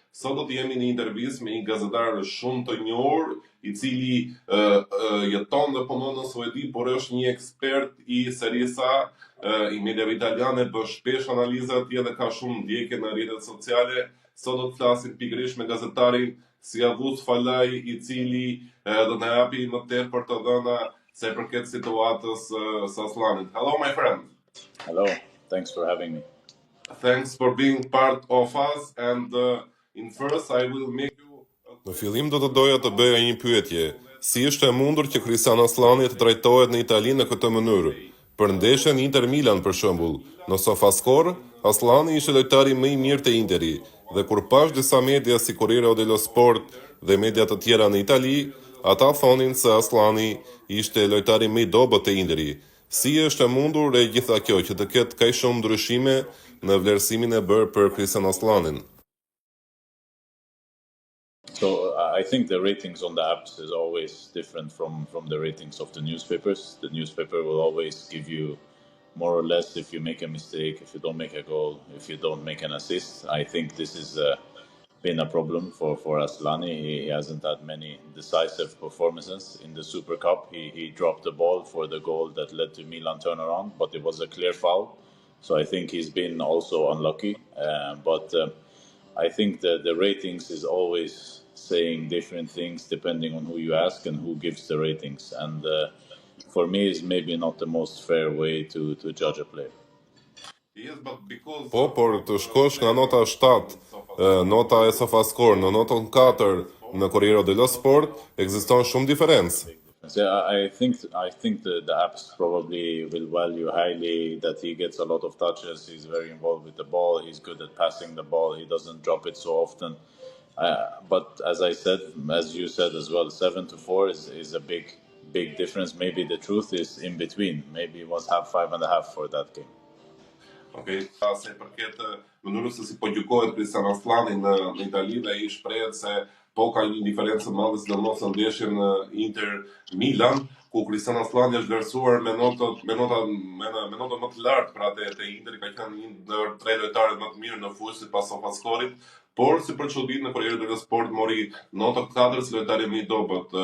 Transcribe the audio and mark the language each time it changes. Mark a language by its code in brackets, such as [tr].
[sq] Sot do të jemi në intervistë me një gazetar shumë të njohur, i cili jeton dhe punon në Suedi, por është një ekspert i Serie A, i mediave italiane, bën shpesh analiza atje dhe ka shumë ndjekje në rrjetet sociale. Sot do të flasim pikërisht me gazetarin Siavuz Falaj, i cili do na japi më tepër të dhëna se përket situatës së Aslanit. [en] Hello, my friend. Hello, thanks for having me. Thanks for being part of us, and in first I will make you... [sq] Në fillim do të doja të bëja një pyetje. Si është e mundur që Kristian Aslani të trajtohet në Itali në këtë mënyrë? Për ndeshjen Inter Milan për shembull, në SofaScore, Aslani ishte lojtari më i mirë te Interi, dhe kur pash disa media si Corriere dello Sport dhe media të tjera në Itali, ata thonin se Aslani ishte lojtari më i dobët të Interi. Si është e mundur e gjitha kjo që të ketë kaq shumë ndryshime në vlerësimin e bërë për Kristian Aslanin? [en] So I think the ratings on the apps is always different from the ratings of the newspapers. The newspaper will always give you more or less if you make a mistake, if you don't make a goal, if you don't make an assist. I think this is been a problem for Aslani. He hasn't had many decisive performances in the Super Cup. He dropped the ball for the goal that led to Milan turnaround, but it was a clear foul. So I think he's been also unlucky. But I think the ratings is always saying different things depending on who you ask and who gives the ratings. And for me, it's maybe not the most fair way to judge a player. [sq] Po, por të shkosh nga nota 7, nota e SofaScore në notën 4 në Corriere dello Sport, ekziston shumë diferencë. [en] I think the apps probably will value highly that he gets a lot of touches, he's very involved with the ball, he's good at passing the ball, he doesn't drop it so often. But as I said, as you said as well, 7-4 is a big difference. Maybe the truth is in between. Maybe it was 5.5 for that game. [sq] Okay, se përket mënyrës se si po gjykohet Kristian Aslani në Itali, dhe ai shprehet se po ka një diferencë madhe sidomos në ndeshjen Inter Milan, ku Kristian Aslani është vlerësuar me notën më të lartë për atë te Inter, ka qenë një ndër 3 lojtarët më të mirë në fushë sipas SofaScore-it, por si për çuditë në Corriere dello Sport mori notën 4 si lojtari më i dobët.